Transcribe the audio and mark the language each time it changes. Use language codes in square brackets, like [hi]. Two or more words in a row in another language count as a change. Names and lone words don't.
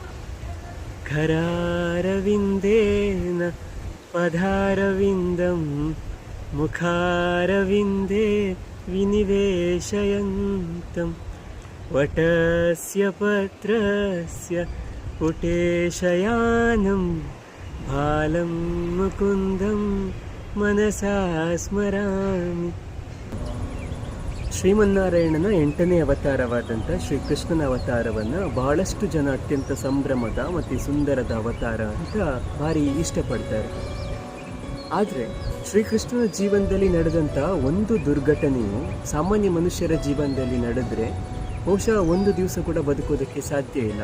[sa] ഖരാരവിന്ദേന പദാരവിന്ദം മുഖാരവിന്ദേ വിനിവേശയന്തം വടസ്യ പത്രസ്യ പുടേശയാനം ബാലം മുകുന്ദം മനസാ ಸ್ಮರಾಮಿ. [kn] ಶ್ರೀಮನ್ನಾರಾಯಣನ 8ನೇ ಅವತಾರವಾದಂಥ ಶ್ರೀಕೃಷ್ಣನ ಅವತಾರವನ್ನು ಬಹಳಷ್ಟು ಜನ ಅತ್ಯಂತ ಸಂಭ್ರಮದ ಮತ್ತು ಸುಂದರದ ಅವತಾರ ಅಂತ ಭಾರಿ ಇಷ್ಟಪಡ್ತಾರೆ. ಆದರೆ ಶ್ರೀಕೃಷ್ಣನ ಜೀವನದಲ್ಲಿ ನಡೆದಂಥ ಒಂದು ದುರ್ಘಟನೆಯು ಸಾಮಾನ್ಯ ಮನುಷ್ಯರ ಜೀವನದಲ್ಲಿ ನಡೆದರೆ ಬಹುಶಃ ಒಂದು ದಿವಸ ಕೂಡ ಬದುಕೋದಕ್ಕೆ ಸಾಧ್ಯ ಇಲ್ಲ.